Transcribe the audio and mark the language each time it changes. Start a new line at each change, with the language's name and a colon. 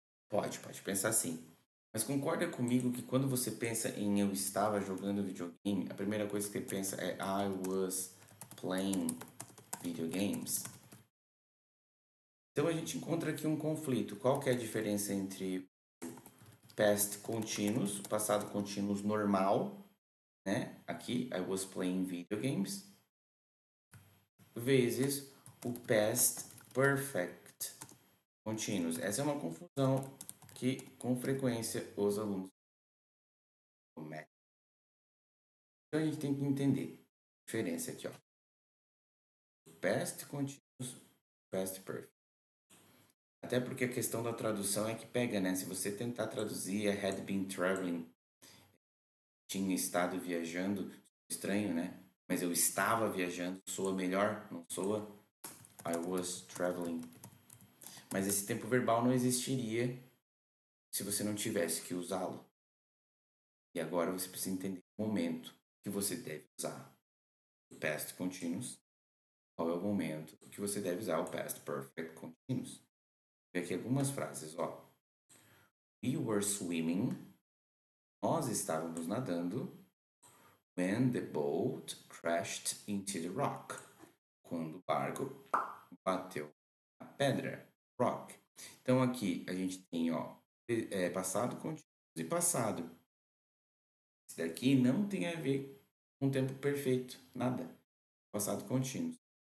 Portuguese: Pode pensar assim. Mas concorda comigo que quando você pensa em eu estava jogando videogame, a primeira coisa que você pensa é
English: I was playing video games.
Portuguese: Então a gente encontra aqui um conflito. Qual que é a diferença entre past continuous, passado contínuo normal, né?
English: Aqui, I was playing video games,
Portuguese: vezes o
English: past perfect continuous.
Portuguese: Essa é uma confusão que com frequência os alunos cometem. Então a gente tem que entender a diferença aqui, ó.
English: Past continuous, past perfect.
Portuguese: Até porque a questão da tradução é que pega, né? Se você tentar traduzir
English: had been traveling,
Portuguese: tinha estado viajando, estranho, né? Mas eu estava viajando, soa melhor, não soa?
English: I was traveling.
Portuguese: Mas esse tempo verbal não existiria se você não tivesse que usá-lo. E agora você precisa entender o momento que você deve usar o past continuous. Qual é o momento que você deve usar o past perfect continuous. Vou aqui algumas frases, ó.
English: We were swimming.
Portuguese: Nós estávamos nadando.
English: When the boat crashed into the rock.
Portuguese: Quando o barco bateu na pedra. Rock. Então aqui a gente tem, ó, passado contínuo e passado. Esse daqui não tem a ver com tempo perfeito, nada. Passado contínuo.